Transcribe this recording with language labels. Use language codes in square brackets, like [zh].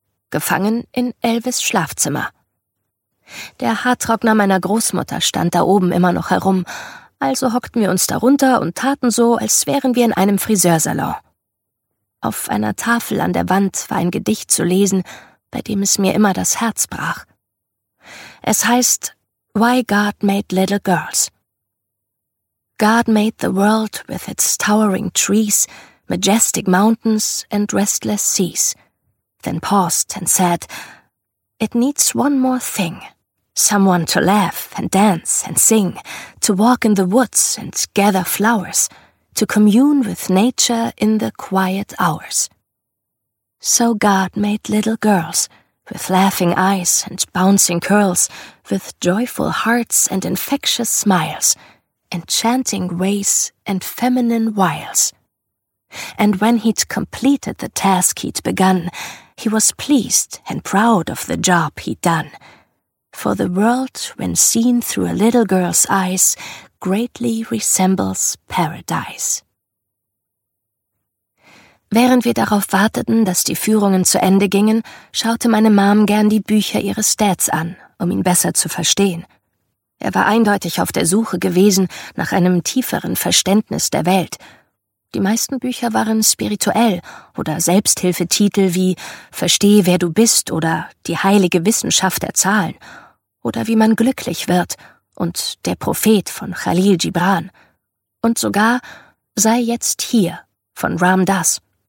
[de] Gefangen in Elvis' Schlafzimmer. Der Haartrockner meiner Großmutter stand da oben immer noch herum, also hockten wir uns darunter und taten so, als wären wir in einem Friseursalon. Auf einer Tafel an der Wand war ein Gedicht zu lesen, bei dem es mir immer das Herz brach. Es heißt »Why God Made Little Girls«. [en] »God made the world with its towering trees, majestic mountains and restless seas. Then paused and said, it needs one more thing. Someone to laugh and dance and sing, to walk in the woods and gather flowers, to commune with nature in the quiet hours. So God made little girls, with laughing eyes and bouncing curls, with joyful hearts and infectious smiles, enchanting ways and feminine wiles. And when he'd completed the task he'd begun, he was pleased and proud of the job he'd done. For the world, when seen through a little girl's eyes, greatly resembles paradise. [de] Während wir darauf warteten, dass die Führungen zu Ende gingen, schaute meine Mom gern die Bücher ihres Dads an, um ihn besser zu verstehen. Er war eindeutig auf der Suche gewesen nach einem tieferen Verständnis der Welt. Die meisten Bücher waren spirituell oder Selbsthilfetitel wie »Verstehe, wer du bist« oder »Die heilige Wissenschaft der Zahlen« oder »Wie man glücklich wird« und »Der Prophet« von Khalil Gibran und sogar »Sei jetzt hier« von Ram Dass.